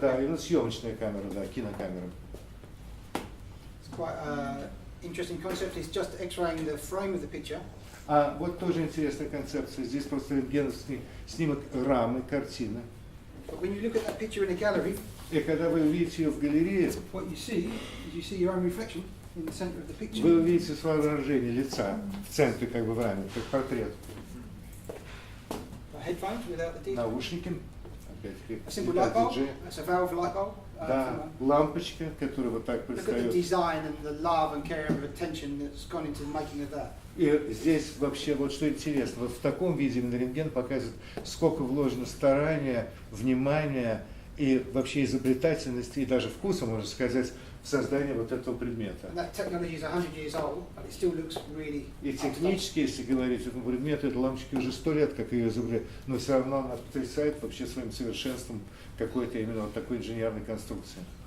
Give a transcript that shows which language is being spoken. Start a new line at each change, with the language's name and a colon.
Russian: Да, именно съемочная камера, да, кинокамера.
English: It's quite an interesting concept. It's just X-raying the frame of the picture.
Russian: А вот тоже интересная концепция. Здесь просто рентгеновский снимок рамы, картины.
English: But when you look at that picture in a gallery,
Russian: И когда вы увидите ее в галерее,
English: what you see is you see your own reflection in the center of the picture.
Russian: вы увидите свое выражение лица в центре, как бы в раме, как портрет.
English: Headphones without the DJ.
Russian: Наушники, опять-таки,
English: A simple light bulb.
Russian: диджей.
English: That's a valve light bulb.
Russian: Да, лампочка, которая вот так
English: Look at the
Russian: предстает.
English: design and the love and care and attention that's gone into the making of that.
Russian: И здесь вообще вот что интересно, вот в таком виде именно рентген показывает, сколько вложено старания, внимания и вообще изобретательности и даже вкуса, можно сказать, в создание вот этого предмета.
English: And that technology is 100 years old, but it still looks really.
Russian: И технически, если говорить, этому предмету, этой лампочке уже 100 лет, как ее изобрели, но все равно она потрясает вообще своим совершенством какой-то именно вот такой инженерной конструкции.